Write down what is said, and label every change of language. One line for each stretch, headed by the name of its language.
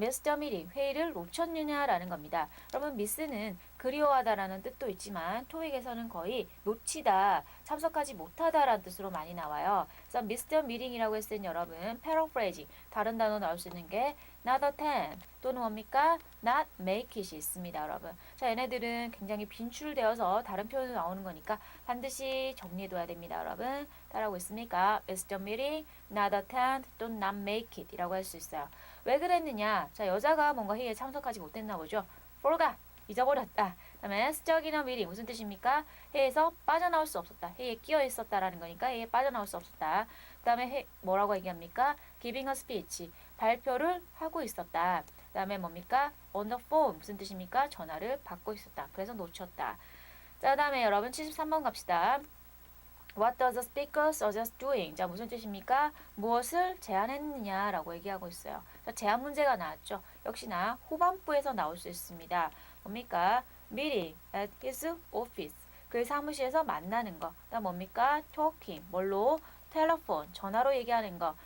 Korean: miss the meeting, 회의를 놓쳤느냐라는 겁니다. 여러분 miss는 그리워하다라는 뜻도 있지만 토익에서는 거의 놓치다, 참석하지 못하다라는 뜻으로 많이 나와요. 그래서 miss the meeting이라고 했을 때 여러분 paraphrasing, 다른 단어 나올 수 있는 게 not attend 또는 뭡니까? not make it이 있습니다, 여러분. 자, 얘네들은 굉장히 빈출되어서 다른 표현으로 나오는 거니까 반드시 정리해둬야 됩니다, 여러분. 따라하고 있습니까? miss the meeting, not attend 또는 not make it 이라고 할 수 있어요. 왜 그랬느냐? 자, 여자가 뭔가 회의에 참석하지 못했나 보죠. forgot, 잊어버렸다. 그 다음에 stuck in a meeting, 무슨 뜻입니까? 회의에서 빠져나올 수 없었다. 회의에 끼어 있었다라는 거니까 회의에 빠져나올 수 없었다. 그 다음에 뭐라고 얘기합니까? giving a speech, 발표를 하고 있었다. 그 다음에 뭡니까? on the phone, 무슨 뜻입니까? 전화를 받고 있었다. 그래서 놓쳤다. 자, 그 다음에 여러분 73번 갑시다.
English: What does the speaker suggest doing?
Korean: 자, 무슨 뜻입니까? 무엇을 제안했느냐라고 얘기하고 있어요. 자, 제안 문제가 나왔죠. 역시나 후반부에서 나올 수 있습니다. 뭡니까?
English: Meeting at his office.
Korean: 그의 사무실에서 만나는 거. 그다음 뭡니까? Talking. 뭘로? 텔레폰, 전화로 얘기하는 거.